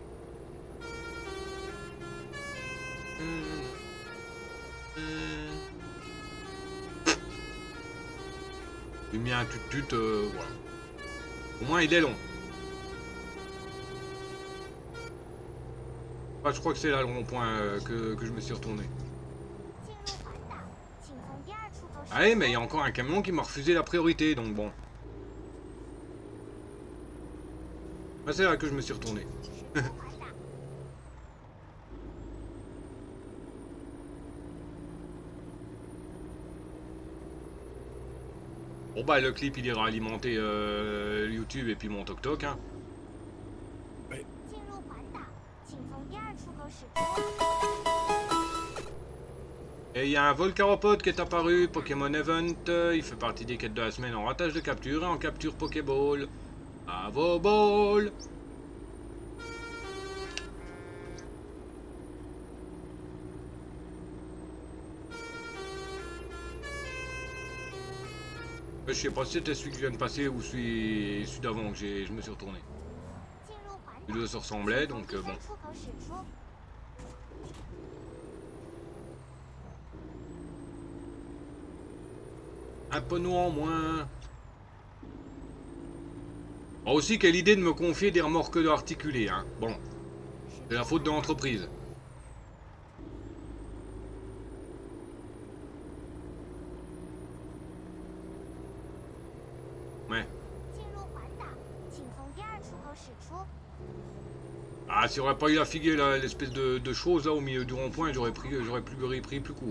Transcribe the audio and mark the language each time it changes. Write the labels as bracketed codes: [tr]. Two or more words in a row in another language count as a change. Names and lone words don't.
[fr] J'ai mis un tut-tut, voilà. Au moins il est long. Ah, je crois que c'est là le rond-point que je me suis retourné. [zh] 进入环岛，请从第二出口驶出。 [fr] Ah mais il y a encore un camion qui m'a refusé la priorité, donc bon. Ah, c'est là que je me suis retourné. [zh] 驶出环岛， [fr] Bon bah le clip il ira alimenter YouTube et puis mon TokTok hein. [zh] 进入环岛，请从第二出口驶出。 [fr] Et il y a un Volcaropod qui est apparu, Pokémon Event, il fait partie des quêtes de la semaine en ratage de capture et en capture Pokéball. À vos balles! Je sais pas si c'était celui qui vient de passer ou celui d'avant que je me suis retourné. [zh] 进入环 [fr] Les [zh] 岛， [fr] deux se ressemblaient [zh] 请从 [fr] donc [zh] 第 [fr] bon. [zh] 三出口驶出。 [fr] Un panneau en moins. Ah, aussi, quelle idée de me confier des remorques articulées, hein. Bon, c'est la faute de l'entreprise. Ouais. [zh] 进入环岛，请从第二出口驶出。 [fr] Ah, si j'aurais pas eu la figue, l'espèce de chose là au milieu du rond-point, j'aurais pris plus court.